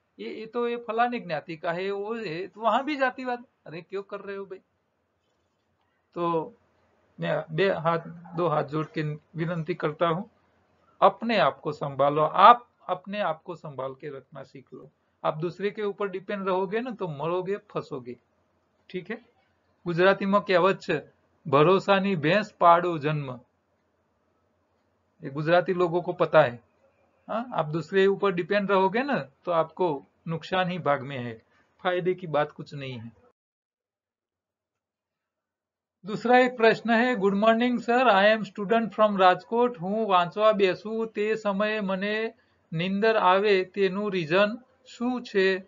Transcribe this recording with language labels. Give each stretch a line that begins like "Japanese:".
Hindi: ये तो ये फलानी ज्ञाति का है, वो है, तो वहां भी जातिवाद। अरे क्यों कर रहे हो भाई? तो मैं दो हाथ जोड़ के विनती करता हूँ, अपने आप को संभालो। आप अपने आप को संभाल के रखना सीख लो। आप दूसरे के ऊपर डिपेंड रहोगे ना तो मरोगे, फंसोगे। ठीक है?
Gujarati: ગુજરાતીમાં કહેવત છે, ભરોસાની ભેંસ પાડો જન્મ।
Hindi: ये गुजराती लोगों को पता है। हाँ, आप दूसरे ऊपर डिपेंड रहोगे ना तो आपको नुकसान ही भाग में है, फायदे की बात कुछ नहीं है। दूसरा एक प्रश्न है,
English: Good morning sir, I am student from Rajkot.
Gujarati: હું વાંચવા બેસું તે સમયે મને નીંદર આવે તેનું રીઝન શું છે?